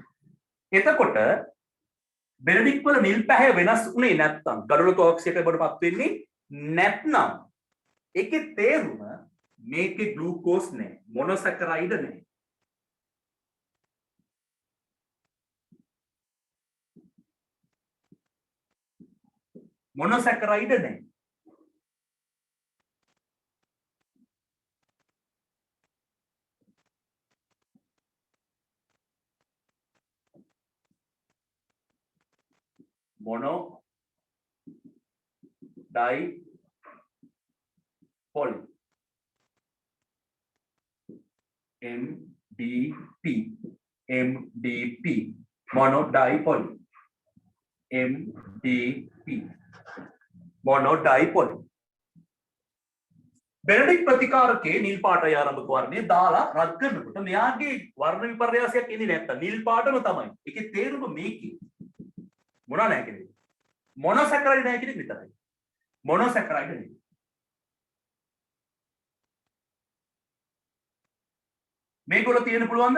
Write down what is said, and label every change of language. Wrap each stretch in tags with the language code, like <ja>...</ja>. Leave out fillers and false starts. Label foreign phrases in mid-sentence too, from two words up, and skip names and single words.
<si>එතකොට बेनेडिक्ट වල නිල් පැහැ වෙනස් උනේ නැත්නම් ගඩොල් ටොක්සික් එකකටපත් වෙන්නේ නැත්නම් ඒකේ තේරුම මේකේ ග්ලූකෝස් නැහැ මොනොසැකරයිඩ් නැහැ. මොනොසැකරයිඩ් නැහැ.</si> <en>mono di poly MDP mono di poly MDP mono di poly</en> <si>बेनेडिक्ट ප්‍රතිකාරකේ නිල් පාටය ආරම්භක වර්ණය දාලා රත් කරනකොට මෙයාගේ වර්ණ විපර්යාසයක් එන්නේ නැත්තම් නිල් පාටම තමයි. ඒකේ තේරුම මේකේ මොනවා නැහැ කියන්නේ. මොනොසැකරයිඩ් නැහැ කියන එක විතරයි. මොනොසැකරයිඩ් නෙවෙයි. මේගොල්ලෝ තියෙන්න පුළුවන්ද?</si>